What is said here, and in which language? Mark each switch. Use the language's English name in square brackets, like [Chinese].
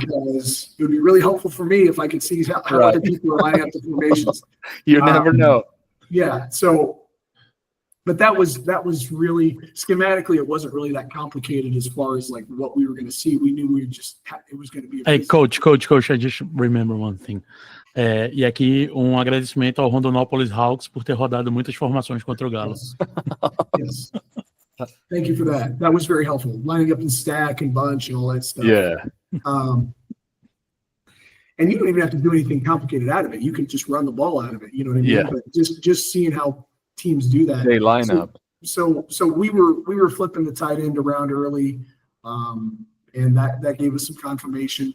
[English] because it would be really helpful for me if I could see how other people are lining up the formations. You never know. Yeah. So, but that was really schematically, it wasn't really that complicated as far as like what we were going to see. We knew it was going to be. Hey, coach, I just remember one thing. [Portuguese] E aqui agradecimento ao Rondonópolis Hawks por ter rodado muitas formações contra o Galo. [English] Yes. Thank you for that. That was very helpful. Lining up in stack and bunch and all that stuff. Yeah. And you don't even have to do anything complicated out of it. You can just run the ball out of it. You know what I mean? Yeah. But just seeing how teams do that. They line up. So we were flipping the tight end around early, and that gave us some confirmation.